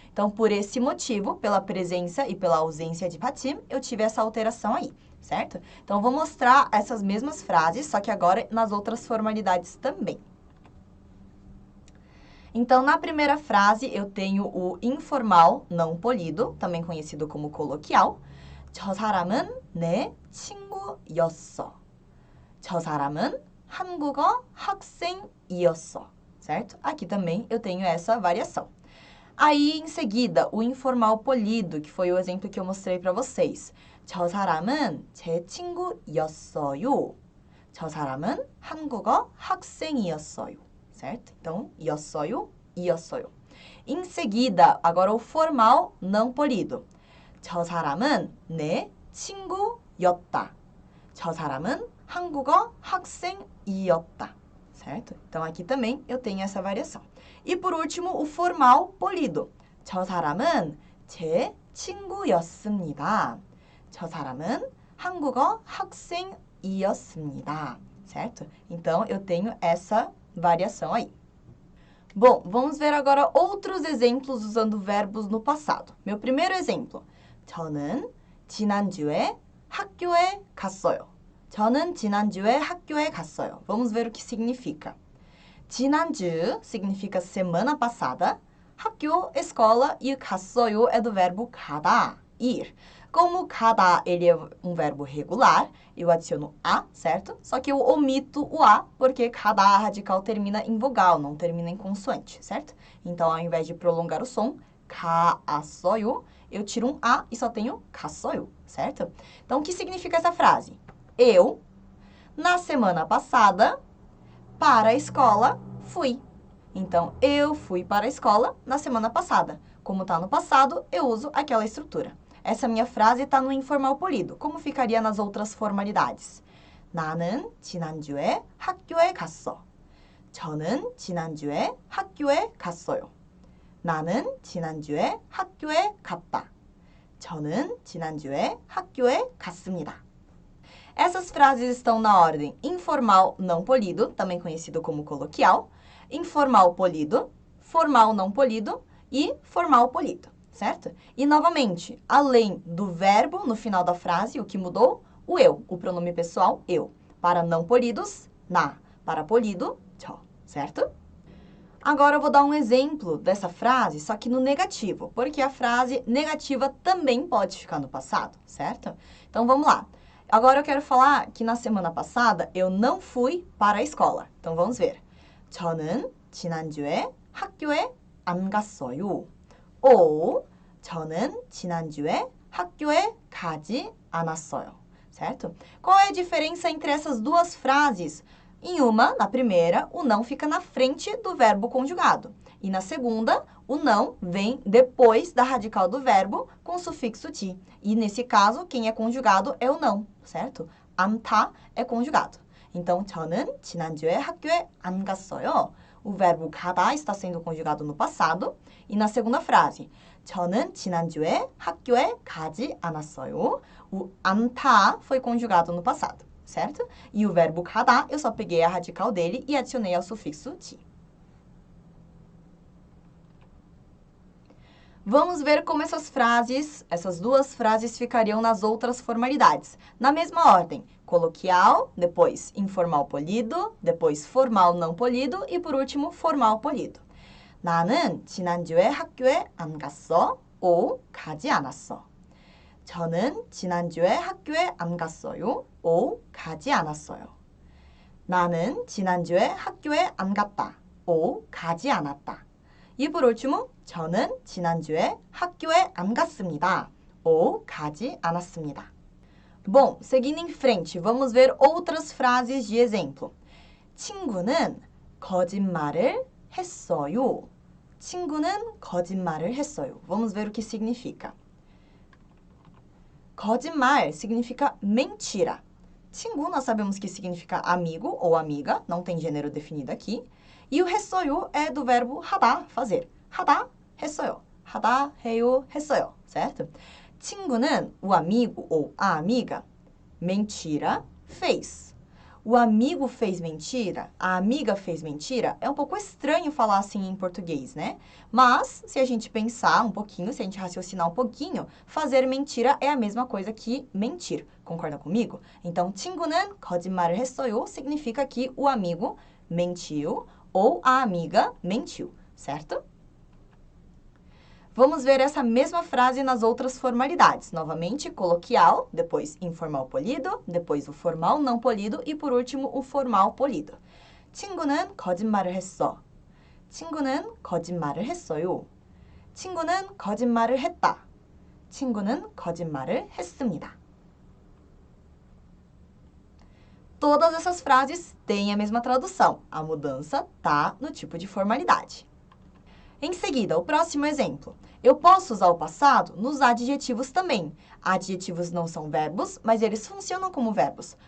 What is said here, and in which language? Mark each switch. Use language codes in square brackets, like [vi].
[pt] Então, por esse motivo, pela presença e pela ausência de patim, eu tive essa alteração aí, certo? Então, vou mostrar essas mesmas frases, só que agora nas outras formalidades também. Então, na primeira frase, eu tenho o informal não polido, também conhecido como coloquial. [ko] 저 사람은 내 친구였어. 저 사람은 한국어 학생이었어. [pt] Certo? Aqui também eu tenho essa variação. Aí, em seguida, o informal polido, que foi o exemplo que eu mostrei para vocês. [ko] 저 사람은 제 친구였어요. 저 사람은 한국어 학생이었어요. [pt] Certo? [ko] Então, 였어요, 이었어요. [pt] Em seguida, agora o formal não polido. [ko] 저 사람은 내 친구였다. 저 사람은 한국어 학생이었다. [pt] Certo? Então, aqui também eu tenho essa variação. E, por último, o formal polido. [ko] 저 사람은 제 친구였습니다. 저 사람은 한국어 학생이었습니다. [pt] Certo? Então, eu tenho essa variação aí. Bom, vamos ver agora outros exemplos usando verbos no passado. Meu primeiro exemplo. [ko] 저는 지난주에 학교에 갔어요. 저는 지난주에 학교에 갔어요. [pt] Vamos ver o que significa. 지난주 significa semana passada. 학교, escola e 갔어요 é do verbo 가다, ir. Como 가다, ele é um verbo regular, eu adiciono a, certo? Só que eu omito o a, porque 가다 radical termina em vogal, não termina em consoante, certo? Então, ao invés de prolongar o som, 갔어요, eu tiro um a e só tenho 갔어요, certo? Então, o que significa essa frase? Eu, na semana passada, para a escola, fui. Então, eu fui para a escola na semana passada. Como está no passado, eu uso aquela estrutura. Essa minha frase está no informal polido. Como ficaria nas outras formalidades? [ko] 나는 지난주에 학교에 갔어. 저는 지난주에 학교에 갔어요. 나는 지난주에 학교에 갔다. 저는 지난주에 학교에 갔습니다. [pt] Essas frases estão na ordem informal não polido, também conhecido como coloquial, informal polido, formal não polido e formal polido, certo? E, novamente, além do verbo no final da frase, o que mudou? O eu, o pronome pessoal, eu. Para não polidos, na. Para polido, 저, certo? Agora eu vou dar um exemplo dessa frase, só que no negativo, porque a frase negativa também pode ficar no passado, certo? Então, vamos lá. Agora eu quero falar que na semana passada eu não fui para a escola. Então, vamos ver. [ko] 저는 지난주에 학교에 안 갔어요. Ou 저는 지난주에 학교에 가지 않았어요. [pt] certo? Qual é a diferença entre essas duas frases? Em uma, na primeira, o não fica na frente do verbo conjugado. E na segunda, o não vem depois da radical do verbo com o sufixo ti. E nesse caso, quem é conjugado é o não, certo? 않다 é conjugado. [ko] Então, 저는 지난주에 학교에 안 갔어요. [pt] O verbo 가다 está sendo conjugado no passado. E na segunda frase, [ko] 저는 지난주에 학교에 가지 않았어요. [pt] O 않다 foi conjugado no passado, certo? E o verbo 가다, eu só peguei a radical dele e adicionei ao sufixo ti. Vamos ver como essas duas frases ficariam nas outras formalidades. Na mesma ordem, coloquial, depois informal polido, depois formal não polido e por último formal polido. [ko] 나는 지난주에 학교에 안 갔어. ou 가지 않았어. 저는 지난주에 학교에 안 갔어요. ou 가지 않았어요. 나는 지난주에 학교에 안 갔다. ou 가지 않았다. [pt] E por último, [ko] 저는 지난주에 학교에 안 갔습니다. ou 가지 않았습니다. [pt] Bom, seguindo em frente, vamos ver outras frases de exemplo. [ko] 친구는 거짓말을 했어요. 친구는 거짓말을 했어요. [pt] Vamos ver o que significa. 거짓말 significa mentira. 친구, nós sabemos que significa amigo ou amiga, não tem gênero definido aqui. E o 했어요 é do verbo 하다, fazer. [ko] 하다, 했어요. 하다, 해요, 했어요. Certo? [pt] 친구는 o amigo ou a amiga, mentira, fez. O amigo fez mentira, a amiga fez mentira, é um pouco estranho falar assim em português, né? Mas, se a gente pensar um pouquinho, se a gente raciocinar um pouquinho, fazer mentira é a mesma coisa que mentir. Concorda comigo? Então, [ko] 친구는 거짓말을 했어요 [pt] significa que o amigo mentiu ou a amiga mentiu, certo? Vamos ver essa mesma frase nas outras formalidades. Novamente, coloquial, depois informal polido, depois o formal não polido e, por último, o formal polido. [ko] 친구는 거짓말을 했어. 친구는 거짓말을 했어요. 친구는 거짓말을 했다. 친구는 거짓말을 했습니다. [pt] Todas essas frases têm a mesma tradução. A mudança está no tipo de formalidade. Em seguida, o próximo exemplo. Eu posso usar o passado nos adjetivos também. Adjetivos não são verbos, mas eles funcionam como verbos.